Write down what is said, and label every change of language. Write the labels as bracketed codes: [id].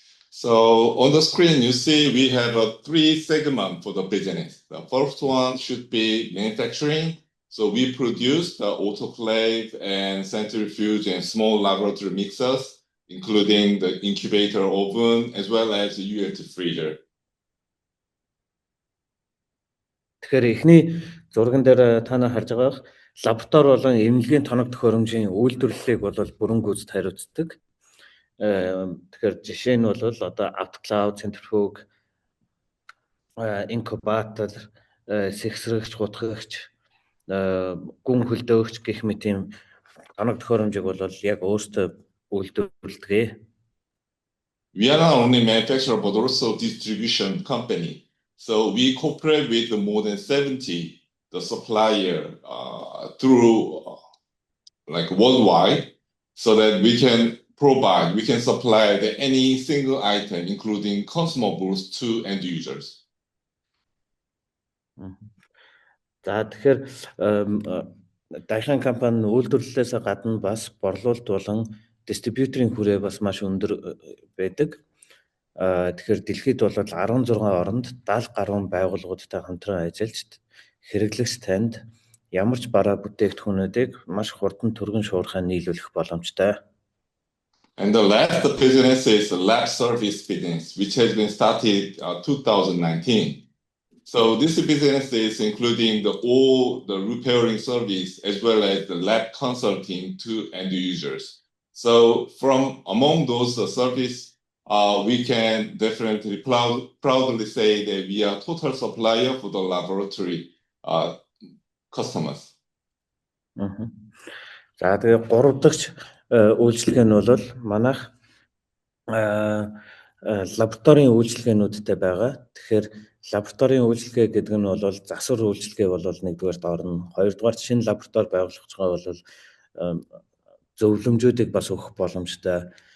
[en] So on the screen you see we have 3 segments for the business. The first one should be manufacturing. So we produce the autoclave and centrifuge and small laboratory mixers, including the incubator oven as well as the ULT freezer. [mn] Тэгэхээр эхний зурган дээр та нар харж байгаа лаборатори болон эмнэлгийн тоног төхөөрөмжийн үйлдвэрлэлийг бол бүрэн гүйцэд хариуцдаг. Тэгэхээр жишээ нь бол одоо автоклав, центрифуг, инкубатор, сэгсрэгч, гутгагч, гүн хөлдөөгч гэх мэт юм тоног төхөөрөмжийг бол яг өөртөө үйлдвэрлэдэг. [en] We are not only manufacturer but also distribution company. So we cooperate with more than 70 the supplier through worldwide, so that we can supply any single item, including consumables to end users. [mn] За тэгэхээр Daihan компани үйлдвэрлэлээс гадна бас борлуулалт болон дистрибьюторын хүрээ бас маш өндөр байдаг. Тэгэхээр дэлхийд бол 16 оронд 70 гаруй байгууллагуудтай хамтран ажиллаж хэрэглэгч танд ямар ч бараа бүтээгдэхүүнүүдийг маш хурдан түргэн шуурхай нийлүүлэх боломжтой. [en] And the last business is the lab service business, which has been started 2019. So this business is including all the repairing service as well as the lab consulting to end users. So from among those service, we can definitely proudly say that we are total supplier for the laboratory customers. [mn] За тэгээ 3 дахь үйлчилгээ нь бол манайх лабораторийн үйлчилгээнүүдтэй байгаа. Тэгэхээр лабораторийн үйлчилгээ гэдэг нь бол засвар үйлчилгээ бол нэгдүгээрт орно. Хоёрдугаарт шинэ лаборатори байгуулах гэж байгаа бол зөвлөмжүүдийг бас өгөх боломжтой.